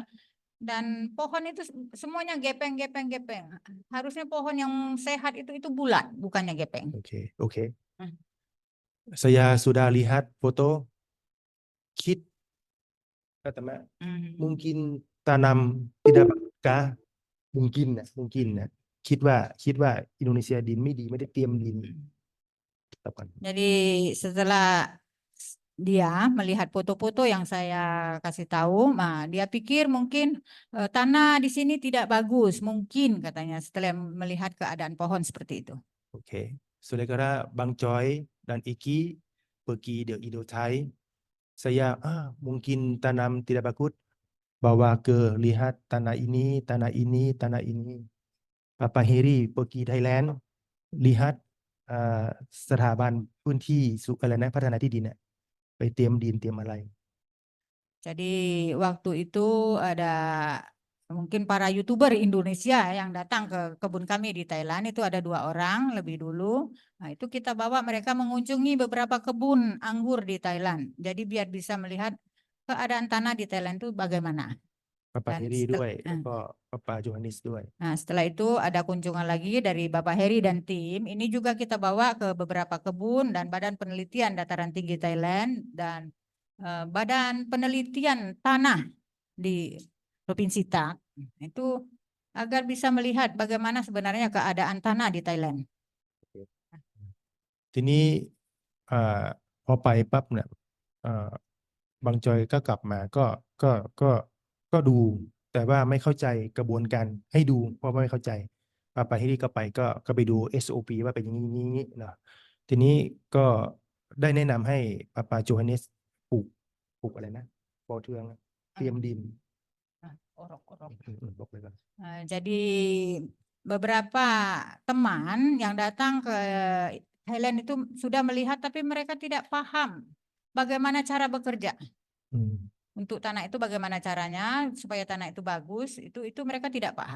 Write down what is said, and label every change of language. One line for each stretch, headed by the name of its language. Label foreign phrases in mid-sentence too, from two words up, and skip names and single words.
Indonesian: Dan pohon itu semuanya gepeng. Harusnya pohon yang sehat itu bulat, bukannya gepeng. Oke. Saya sudah lihat foto kit kata mungkin tanam tidak bakah mungkin
Thai: นะคิดว่าอินโดนีเซียดินไม่ดีไม่ได้เตรียมดิน
Indonesian: Jadi setelah dia melihat foto-foto yang saya kasih tahu, dia pikir mungkin tanah di sini tidak bagus, mungkin katanya setelah melihat keadaan pohon seperti itu. Oke, saudara Bang Choi dan Iki pergi di Indo-Thai, saya mungkin tanam tidak bagus, bawa ke lihat tanah ini. Bapak Heri pergi Thailand, lihat
Thai: สถาบันพื้นที่อะไรนะพัฒนาที่ดินไปเตรียมดินเตรียมอะไร
Indonesian: Jadi waktu itu ada mungkin para YouTuber Indonesia yang datang ke kebun kami di Thailand itu ada 2 orang lebih dulu. Nah, itu kita bawa mereka mengunjungi beberapa kebun anggur di Thailand. Jadi biar bisa melihat keadaan tanah di Thailand itu bagaimana. Bapak Dan
Thai: Heri ด้วยแล้วก็Bapak Johannes ด้วย
Indonesian: Nah, setelah itu ada kunjungan lagi dari Bapak Heri dan tim. Ini juga kita bawa ke beberapa kebun dan Badan Penelitian Dataran Tinggi Thailand dan Badan Penelitian Tanah di Provinsi Tak. Itu agar bisa melihat bagaimana sebenarnya keadaan tanah di Thailand.
Thai: ทีนี้พอไปปั๊บเนี่ยบางจอยก็กลับมาก็ดู แต่ว่าไม่เข้าใจกระบวนการให้ดู เพราะว่าไม่เข้าใจไปที่นี่ก็ไปก็ไปดู SOP ว่าเป็นอย่างนี้เนาะทีนี้ก็ได้แนะนำให้ปาโจฮันเนสปลูกอะไรนะปอเทืองเตรียมดิน
Indonesian: Orok-orok.
Thai: บอกเลยก่อน
Indonesian: Jadi beberapa teman yang datang ke Thailand itu sudah melihat tapi mereka tidak paham bagaimana cara bekerja. Untuk tanah itu bagaimana caranya supaya tanah itu bagus, itu mereka tidak paham.